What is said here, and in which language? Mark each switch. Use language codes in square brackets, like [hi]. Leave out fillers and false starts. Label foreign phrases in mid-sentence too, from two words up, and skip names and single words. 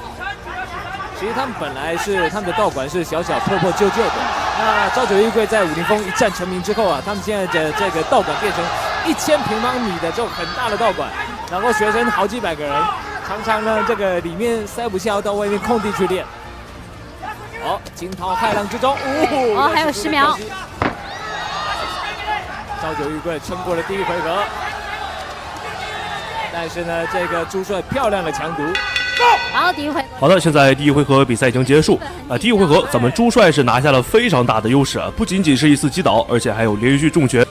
[zh] 其實他們本來是他們的道館是小小破破舊舊的，那朝九玉貴在武林風一戰成名之後啊，他們現在的這個道館變成1000平方米的這種很大的道館，然後學生好幾百個人，常常呢這個裡面塞不下，要到外面空地去練。驚濤駭浪之中，還有10秒。朝九玉貴撐過了第1回合，但是呢，這個朱帥漂亮的強毒。好，第1回合。好的，現在第1回合比賽已經結束啊。第1回合咱們朱帥是拿下了非常大的優勢啊，不僅僅是1次擊倒，而且還有連續重拳。